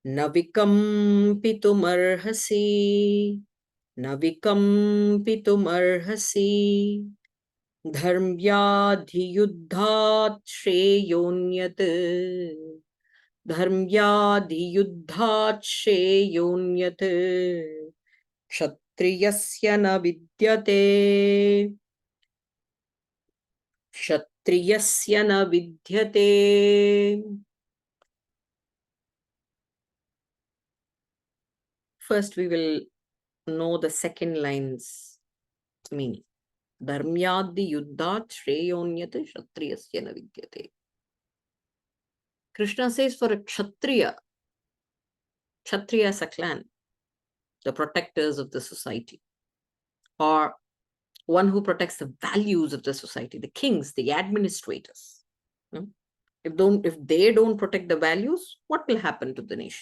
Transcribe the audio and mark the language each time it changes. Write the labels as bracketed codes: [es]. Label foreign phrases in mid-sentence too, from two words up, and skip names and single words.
[sa] Na vikampitum na vikampitum arhasi, dharmyadhiyuddhat shreyonyat, dharmyadhiyuddhat shreyonyat, kshatriyasya na vidyate, kshatriyasya na vidyate. [en] First, we will know the second line's meaning. [sa] Dharmyadi yuddhat shreyonyat kshatriyasya na vidyate. [en] Krishna says for a kshatriya, kshatriya is a clan, the protectors of the society, or one who protects the values of the society, the kings, the administrators. No? If they don't protect the values, what will happen to the nation?